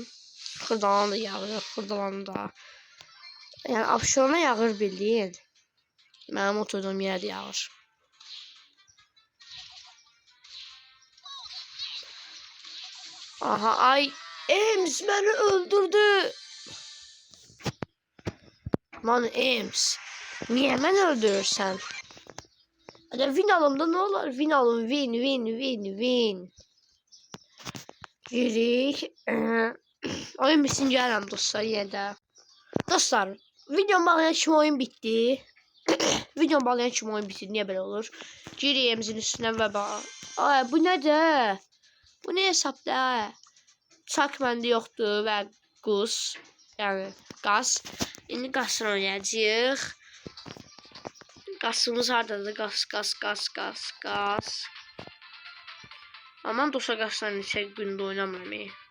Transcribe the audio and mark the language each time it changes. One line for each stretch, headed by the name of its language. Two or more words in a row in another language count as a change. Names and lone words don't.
Azerbaijani: Xırdalana da yağır, Xırdalana da. Yəni Abşerona yağır bildiyin. Mənim oturduğum yerdə yağır. Aha ay, Ems məni öldürdü.
Turkish: Lan Ems. Niye beni öldürürsen? Hadi win alım da ne olur? Win alım. Win. Girik.
Azerbaijani: Oyun bitsin gələm dostlar yenə də. Dostlar, video bağlayan kimi oyun bitti. Video bağlayan kimi oyun bitti.
Turkish: Niye böyle olur? Giriyemizin üstüne ve bak.
Azerbaijani: Ay bu nədir? Bu ne hesabda? Çak məndə yoxdur və quz. Yəni qaz. İndi qazla oynayacağıq. Qazımız hardadır? Qaz. Aman dostlar qazla neçə gündə oynamıram.